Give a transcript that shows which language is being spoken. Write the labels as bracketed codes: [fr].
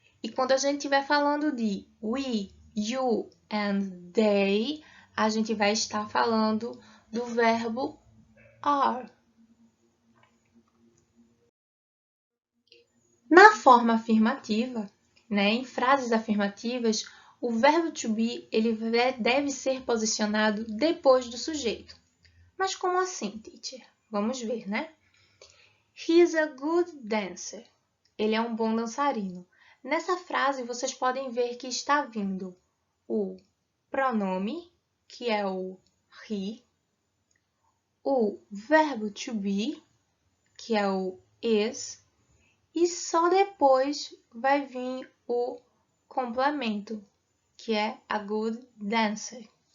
[pt] E quando a gente estiver falando de [en] we, you and they, [pt] a gente vai estar falando do verbo are. Na forma afirmativa, em frases afirmativas, o verbo to be ele deve ser posicionado depois do sujeito. Mas como assim, teacher? Vamos ver, [en] He is a good dancer. [pt] Ele é um bom dançarino. Nessa frase, vocês podem ver que está vindo o pronome, que é o he, o verbo to be, que é o is, e só depois vai vir o complemento, que é [en] a good dancer.